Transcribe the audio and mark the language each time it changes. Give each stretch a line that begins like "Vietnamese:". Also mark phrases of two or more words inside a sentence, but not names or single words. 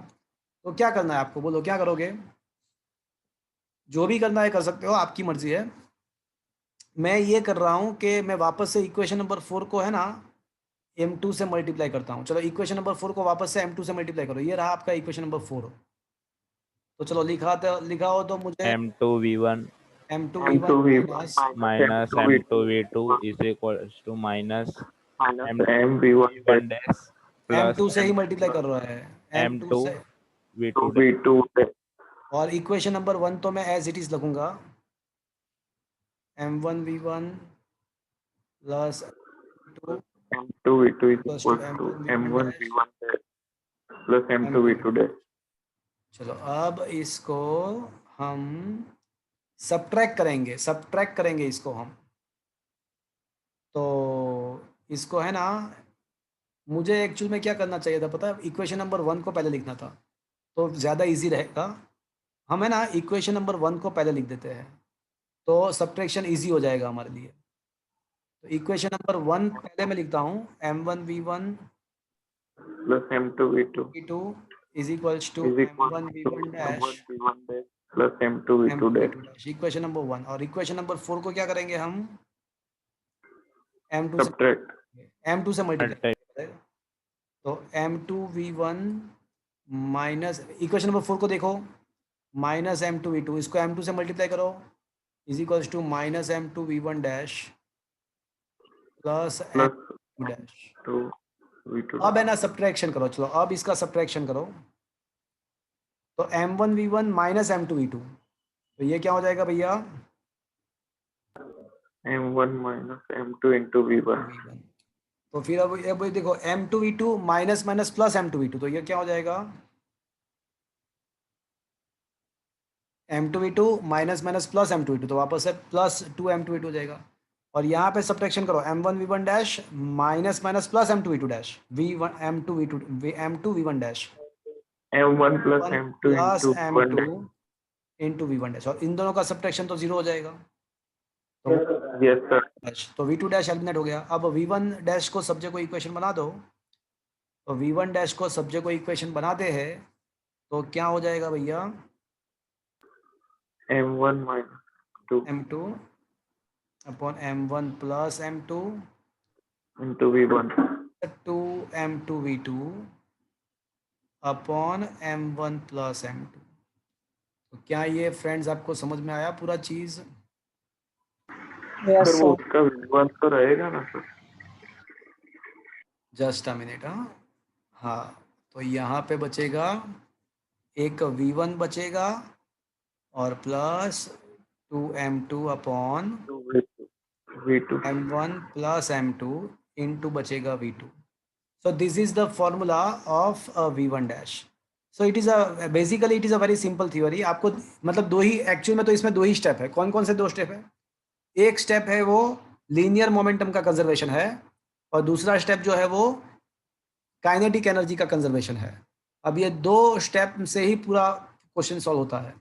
Hindi: तो क्या करना है आपको, बोलो क्या करोगे, जो भी करना है कर सकते हो, आपकी मर्जी है। मैं ये कर रहा हूँ कि मैं वापस से
English: equation number
Hindi: 4 को है ना m2 से मल्टीप्लाई करता हूँ। चलो
English: equation number
Hindi: 4 को वापस से m2 से मल्टीप्लाई करो, ये रहा आपका
English: equation number
Hindi: 4। तो चलो लिखा हो तो मुझे
English: m2 v1 m2 m2 v1 v1 minus m2 v2 is equals to minus m v1 v1 dash plus
Hindi: m2 से ही मल्टीप्लाई कर रहा है m2
English: m2
Hindi: से,
English: v2 dash. v2
Hindi: और
English: equation number
Hindi: 1 तो मैं
English: as it is
Hindi: लिखूंगा
English: m1 v1 plus m2 v2 is Equals to equals to m1 m1 v1 plus m2 v2 dash.
Hindi: चलो अब इसको हम सब्ट्रैक्ट करेंगे इसको हम। तो इसको है ना, मुझे एक्चुअल में क्या करना चाहिए था पता है,
English: equation number
Hindi: 1 को पहले लिखना था, तो ज़्यादा इजी रहेगा। हम है ना
English: equation number
Hindi: 1 को पहले लिख देते हैं, तो सब्ट्रैक्शन इजी हो जाएगा हमारे लिए। तो
English: equation number
Hindi: 1 पहले मैं लिखता हूँ
English: m1 v1 plus m2 v2 v2 is equals to is equal m1 to v1 dash m1 v1 dash plus m2 v2 dash. equation number 1।
Hindi: और
English: equation number
Hindi: 4 को क्या करेंगे हम, m2 से मल्टीप्लाई। तो
English: m2 v1 minus equation number
Hindi: 4 को देखो,
English: minus m2 v2,
Hindi: इसको m2 से मल्टीप्लाई करो,
English: is equals to minus m2 v1 dash plus m2 dash. to v2
Hindi: अब है ना सब्ट्रैक्शन करो, चलो अब इसका सब्ट्रैक्शन करो। तो
English: m1 v1 minus m2 v2,
Hindi: तो ये क्या हो जाएगा भैया,
English: m1 minus m2 into v1.
Hindi: तो फिर अब देखो
English: m2 v2 minus minus plus m2 v2,
Hindi: तो ये क्या हो जाएगा,
English: m2 v2 minus minus plus m2 v2,
Hindi: तो वापस से
English: plus 2 m2 v2
Hindi: हो जाएगा। और यहाँ पे सब्ट्रैक्शन करो,
English: m1 v1 dash minus minus plus m2 v2 dash v1 m2 v2 m2 v1 dash m1 plus m2 plus into v1 m2 dash. into v1 dash,
Hindi: और इन दोनों का सब्ट्रैक्शन तो जीरो हो जाएगा। तो
English: Yes sir.
Hindi: डैश, तो
English: v2 dash eliminate
Hindi: हो गया। अब
English: v1 dash
Hindi: को सब्जेक्ट को इक्वेशन बना दो, तो
English: v1 dash
Hindi: को सब्जेक्ट को इक्वेशन बनाते हैं तो क्या हो जाएगा भैया,
English: m1 minus 2 m2 upon m1 plus m2 into v1. 2 m2 v2 upon m1 plus m2.
Hindi: तो क्या ये फ्रेंड्स आपको समझ में आया पूरा चीज? सर वो उसका v1 तो रहेगा ना सर?
English: just a minute.
Hindi: हाँ तो यहाँ पे बचेगा एक v1 बचेगा और
English: plus 2m2 upon v2. m1 plus m2 into
Hindi: बचेगा v2।
English: so this is the formula of v1 dash. so it is basically it is a very simple theory.
Hindi: आपको मतलब दो ही एक्चुअल में, तो इसमें दो ही स्टेप है। कौन कौन से दो स्टेप है? एक स्टेप है वो
English: linear momentum
Hindi: का कंजर्वेशन है, और दूसरा स्टेप जो है वो
English: kinetic energy
Hindi: का कंजर्वेशन है। अब ये दो स्टेप से ही पूरा क्वेश्चन सॉल्व होता है।